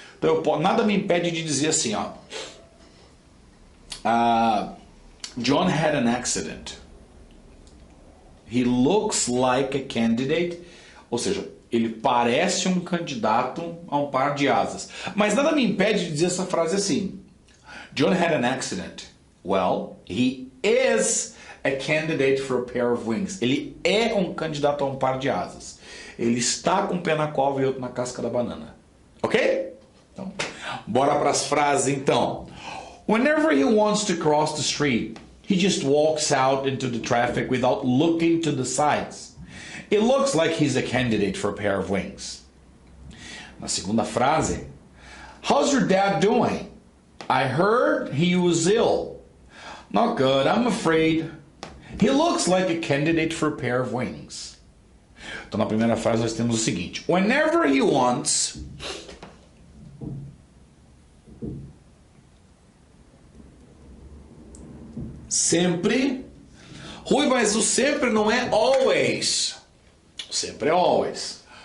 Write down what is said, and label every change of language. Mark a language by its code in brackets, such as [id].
[pt] Então, nada me impede de dizer assim, [en] John had an accident. He looks like a candidate, [pt] ou seja, ele parece um candidato a um par de asas. Mas nada me impede de dizer essa frase assim. [en] John had an accident. Well, he is a candidate for a pair of wings. [pt] Ele é um candidato a um par de asas. Ele está com um pé na cova e outro na casca da banana. Ok? Então, bora para as frases então. [en] Whenever he wants to cross the street, he just walks out into the traffic without looking to the sides. It looks like he's a candidate for a pair of wings. [pt] Na segunda frase, [en] how's your dad doing? I heard he was ill. Not good, I'm afraid. He looks like a candidate for a pair of wings. [pt] Então na primeira frase nós temos o seguinte: [en] whenever he wants, [pt] sempre. Rui, mas o sempre não é always. O sempre é always.